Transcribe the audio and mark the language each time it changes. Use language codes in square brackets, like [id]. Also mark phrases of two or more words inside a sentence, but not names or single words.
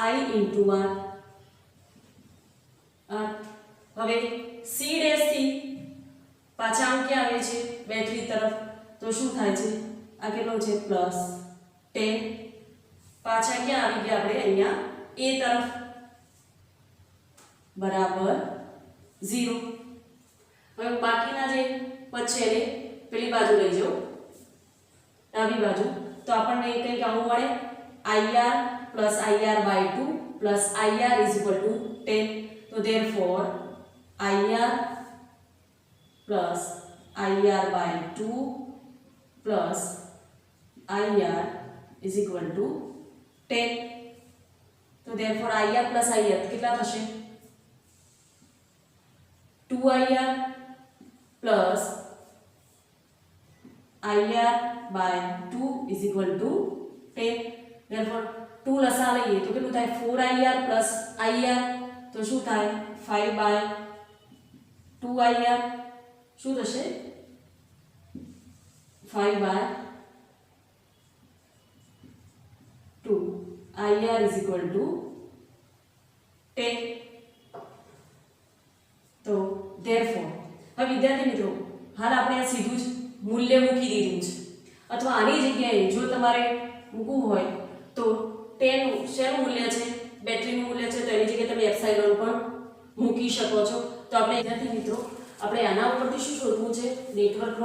[gu] હવે c ડેશ થી પાછા આમ ક્યાં આવે છે બેટરી તરફ તો શું થાય છે આ કેટલો છે +10 પાછા ક્યાં આવી ગયા આપણે અહીંયા a તરફ બરાબર 0 હવે બાકીના જે પદ છે એને પેલી બાજુ લઈ જાઓ ડાબી બાજુ તો આપણને કંઈક આવું મળે IR + IR/2 + IR = 10 તો therefore IR + IR/2 + IR = 10 તો therefore IR + IR કેટલા થશે 2IR + IR/2 = 10 therefore 2 લસા લઈએ તો કેટલું થાય 4IR + IR તો શું થાય 5/2IR શું થશે 5/2 IR [en] is equal to [gu] 10. તો therefore હવે વિદ્યાર્થી મિત્રો હાલ આપણે આ સીધું જ મૂલ્ય મૂકી દીધું છે અથવા આની જગ્યાએ જો તમારે મૂકવું હોય તો 10 શેનું મૂલ્ય છે બેટરીનું મૂલ્ય છે તો એની જગ્યાએ તમે એપ્સાઇલોન પણ મૂકી શકો છો તો આપણે વિદ્યાર્થી મિત્રો આપણે આના ઉપરથી શું શોધવું છે નેટવર્કનો